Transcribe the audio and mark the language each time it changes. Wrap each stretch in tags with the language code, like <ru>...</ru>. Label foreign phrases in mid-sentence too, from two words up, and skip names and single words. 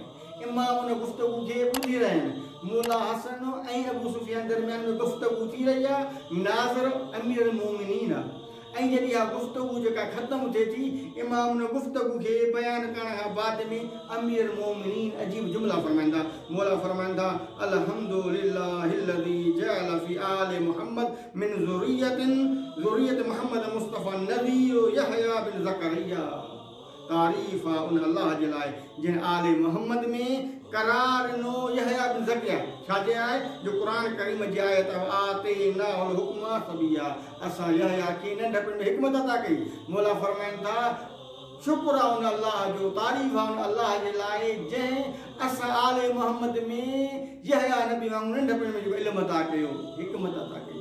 <sd>इमाम उन गुफ़्तगू खे ॿुधी रहिया आहिनि। मौला हसन ऐं अबू सुफियान दरमियान में गुफ़्तगू थी रही आहे। नाज़िर अमीरुल मोमिनीन आहे। ऐं जॾहिं इहा गुफ़्तगू जेका ख़तमु थिए थी, इमाम उन गुफ़्तगू खे बयानु करण खां बाद में अमीरुल मोमिनीन अजीब जुमला फरमाईंदा। मौला फरमाईंदा</sd> <ar>الحمد لله الذي جعل في آل محمد من ذرية محمد مصطفى نبي يحيى بن زكريا.</ar> <sd>तारीफ़ आहे उन अल्लाह जे लाइ जिन आले मोहम्मद में करार ॾिनो यहया बिन ज़करिया। छा चयो आहे जो क़ुरान करीम जी आयत</sd> <ar>آتيناه الحكم صبيا.</ar> <sd>असां यहया खे नंढपण में हिकमत अता कई। मौला फरमाइनि था शुक्र आहे उन अल्लाह जो, तारीफ़ आहे उन अल्लाह जे लाइ जंहिं असां आले मोहम्मद में यहया नबी वांगुरु नंढपण में जेको इल्म अता कयो, हिकमत अता कई।</sd>